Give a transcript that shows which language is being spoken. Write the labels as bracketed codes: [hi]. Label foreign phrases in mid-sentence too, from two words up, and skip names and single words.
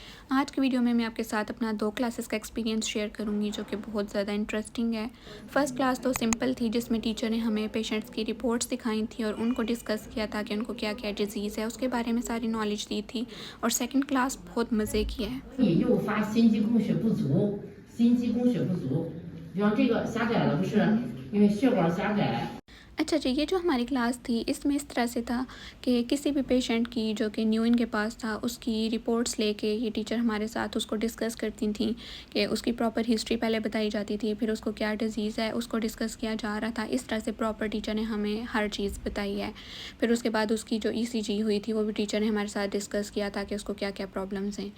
[hi] आज की वीडियो में मैं आपके साथ अपना 2 क्लासेस का एक्सपीरियंस शेयर करूँगी जो कि बहुत ज़्यादा इंटरेस्टिंग है। [en] first class [hi] तो सिंपल थी जिसमें टीचर ने हमें पेशेंट्स की रिपोर्ट्स दिखाई थी और उनको डिस्कस किया था कि उनको क्या-क्या डिज़ीज़ है उसके बारे में सारी नॉलेज दी थी। और [en] second class [hi] बहुत मज़े की है। [zh] 以诱发心肌供血不足，心肌供血不足，比方这个狭窄了，不是因为血管狭窄。 [hi] अच्छा जी, ये जो हमारी क्लास थी इसमें इस तरह से था कि किसी भी पेशेंट की जो कि न्यू इनके पास था उसकी रिपोर्ट्स लेके ये टीचर हमारे साथ उसको डिस्कस करती थी कि उसकी [en] proper history [hi] पहले बताई जाती थी, फिर उसको क्या डिज़ीज़ है उसको डिस्कस किया जा रहा था। इस तरह से [en] proper teacher [hi] ने हमें हर चीज़ बताई है। फिर उसके बाद उसकी जो ईसीजी हुई थी वो भी टीचर ने हमारे साथ डिस्कस किया था कि उसको क्या क्या प्रॉब्लम्स हैं।